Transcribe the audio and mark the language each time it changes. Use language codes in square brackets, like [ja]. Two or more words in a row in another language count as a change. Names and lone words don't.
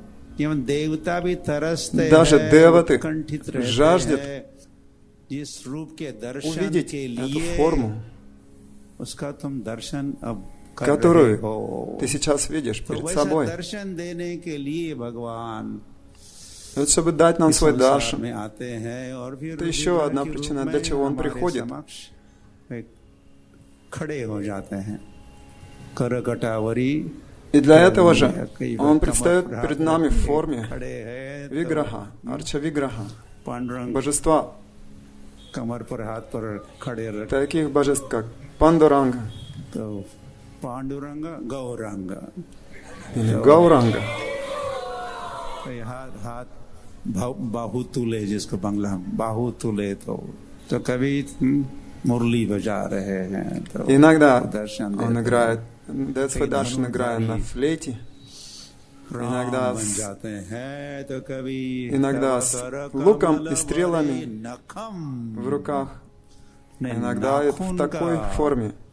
[hi] देवता भी तरसते, [ru] даже деваты жаждет [hi] जिस रूप के दर्शन [ru] увидеть [hi] के [ru] эту [hi] लिए [ru] форму, [hi] उसका तुम दर्शन अब कर [ru] которую [hi] रहे हो. [ru] ты сейчас видишь [hi] तो [ru] перед [hi] वैसा [ru] собой. [hi] दर्शन देने के लिए भगवान [ru] Вот чтобы дать нам свой даршан. [hi] में आते हैं, और फिर [ru] это еще одна причина, для чего Он приходит. [hi] खड़े हो जाते हैं. करकटावरी. [ru] И для этого же Он предстает перед нами в форме Виграха, Арча-Виграха, божества, таких божеств, как Пандуранга или Гауранга. [hi] बाहुतुले, जिसको बंगला बाहुतुले, तो कभी मुरली बजा रहे हैं, तो [ru] иногда [hi] दर्शन [ru] Он играет, дает свой даршан, играя на флейте, иногда с луком и стрелами в руках, иногда это в такой форме.